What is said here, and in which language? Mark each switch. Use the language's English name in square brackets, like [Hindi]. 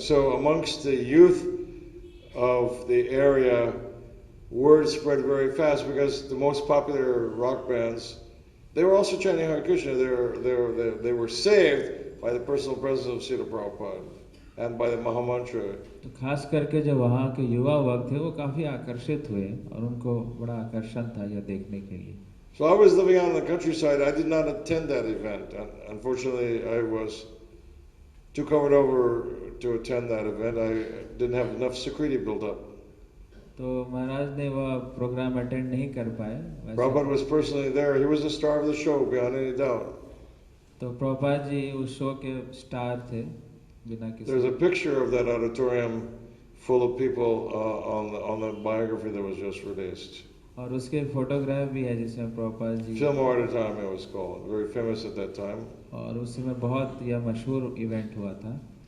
[English] So amongst the youth of the area, word spread very fast because the most popular rock bands, they were also chanting Hare Krishna. They were saved by the personal presence of Srila Prabhupada and by the Mahamantra. [Hindi] तो खास करके जो वहाँ के युवा वर्ग थे वो काफी आकर्षित हुए और उनको बड़ा आकर्षण था यह देखने के लिए. [English] So I was living out in the countryside. I did not attend that event. Unfortunately, I was too covered over to attend that event. I didn't have enough security built up. [Hindi] तो महाराज ने वह programme attend नहीं कर पाए. [English] Prabhupada was personally there. He was the star of the show, beyond any doubt. [Hindi] तो प्रभुपाद जी उस show के star थे बिना किसी. [English] There's a picture of that auditorium full of people on the biography that was just released. [Hindi] और उसके photograph भी है जिसमें Prabhupada ji. [English] Film Auditorium it was called. Very famous at that time. [Hindi] और उस समय बहुत यह मशहूर इवेंट हुआ था.